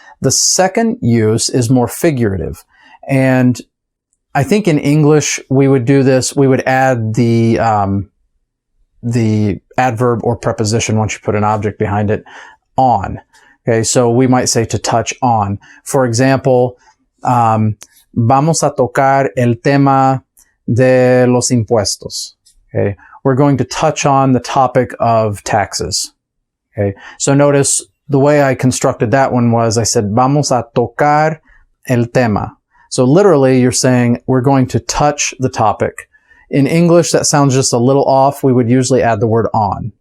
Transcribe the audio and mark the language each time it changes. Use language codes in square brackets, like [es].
[en] The second use is more figurative. And I think in English, we would do this. We would add the adverb or preposition once you put an object behind it, on. Okay. So we might say to touch on. [es] For example, vamos a tocar el tema de los impuestos. [en] Okay. We're going to touch on the topic of taxes. Okay. So notice the way I constructed that one was I said, [es] vamos a tocar el tema. [en] So literally you're saying we're going to touch the topic. In English, that sounds just a little off. We would usually add the word on.